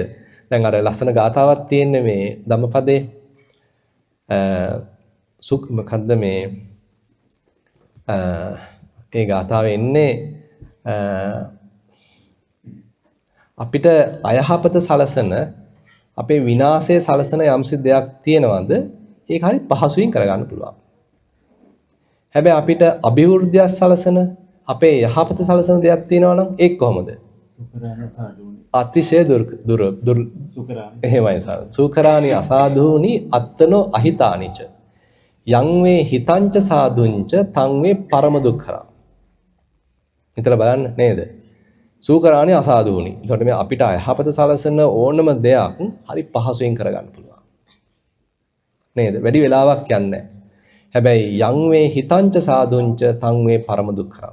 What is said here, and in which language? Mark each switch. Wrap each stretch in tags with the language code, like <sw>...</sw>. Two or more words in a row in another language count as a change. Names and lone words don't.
<si>දැන් අර ලස්සන ගාතාවක් තියෙන්නේ මේ ධම්මපදේ මොකද්ද මේ ඒ ගාථාවේ එන්නේ අපිට අයහපත සලසන අපේ විනාශය සලසන යම්සි දෙයක් තියෙනවද ඒක හරි පහසුවෙන් කරගන්න පුළුවන්. හැබැයි අපිට අභිවෘද්ධිය සලසන අපේ යහපත සලසන දෙයක් තියෙනවා නම් ඒක කොහොමද? අතිශය දුර එහෙමයි සාර.</si> <pi>සූකරාණි අසාධූනි අත්තනෝ අහිතානිච යං වේ හිතංච සාදුංච තං වේ පරම දුක්ඛරා.</pi> <si>හිතලා බලන්න නේද?</si> <pi>සූකරාණි අසාධූනි.</pi> <si>එතකොට මේ අපිට යහපත සලසන ඕනම දෙයක් හරි පහසුවෙන් කරගන්න පුළුවන්. නේද? වැඩි වෙලාවක් යන්නේ.</si> <pi>හැබැයි යං වේ හිතංච සාදුංච තං වේ පරම දුක්ඛරා.</pi>